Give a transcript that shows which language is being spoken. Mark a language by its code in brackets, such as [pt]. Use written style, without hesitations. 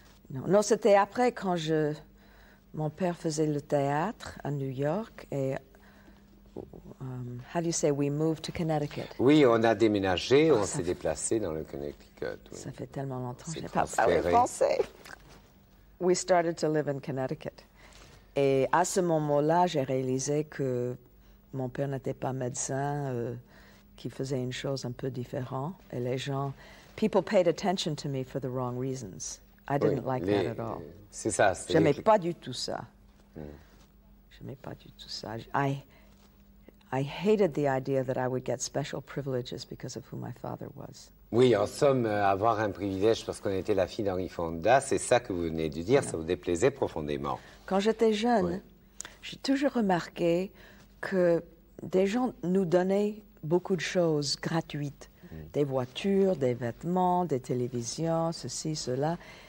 [fr] Non, c'était après quand mon père faisait le théâtre à New York et [en] how do you say we moved to Connecticut? [fr] Oui, on a déménagé, on s'est déplacé dans le Connecticut. Oui. Ça fait tellement longtemps que je n'ai pas transféré. parlé français. [en] We started to live in Connecticut. [fr] Et à ce moment-là, j'ai réalisé que mon père n'était pas médecin, qu'il faisait une chose un peu différente. Et les gens, [en] people paid attention to me for the wrong reasons. I didn't like that at all. [fr] C'est ça. J'aimais pas du tout ça. J'aimais pas du tout ça. [en] I hated the idea that I would get special privileges because of who my father was. [fr] Oui, en somme, avoir un privilège parce qu'on était la fille d'Henri Fonda, c'est ça que vous venez de dire, ça vous déplaisait profondément. Quand j'étais jeune, j'ai toujours remarqué que des gens nous donnaient beaucoup de choses gratuites. Des voitures, des vêtements, des télévisions, ceci, cela.